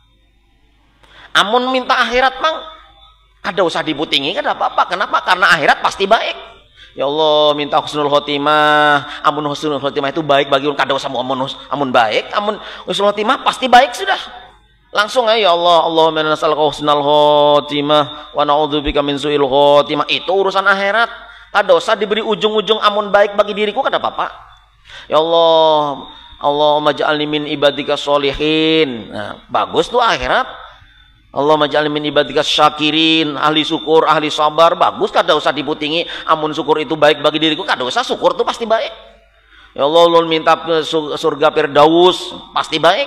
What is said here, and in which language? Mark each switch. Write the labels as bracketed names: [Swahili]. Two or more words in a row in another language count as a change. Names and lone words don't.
[Banjar] Amun minta akhirat mang ada usah diputingi kada apa-apa. Kenapa? Karena akhirat pasti baik. Ya Allah minta [Arabic] حسن الخاتمة. [Banjar] Amun [Arabic] حسن الخاتمة [Banjar] itu baik bagi ulun kada usah amun baik, amun [Arabic] حسن الخاتمة [Banjar] pasti baik sudah. Langsung aja ya Allah, [Arabic] اللهم إنا نسألك حسن الخاتمة ونعوذ بك من سوء الخاتمة. [Banjar] Itu urusan akhirat. Kada usah diberi ujung-ujung amun baik bagi diriku kada apa-apa. [Arabic] يا الله اللهم اجعلني من عبادك الصالحين. [Banjar] Nah, bagus tuh akhirat. [Arabic] اللهم اجعلني من عبادك الشاكرين, [Banjar] ahli syukur, ahli sabar. Bagus, kada usah diputingi. Amun syukur itu baik bagi diriku, kada usah, syukur itu pasti baik. Ya Allah, ulun minta surga Firdaus, pasti baik.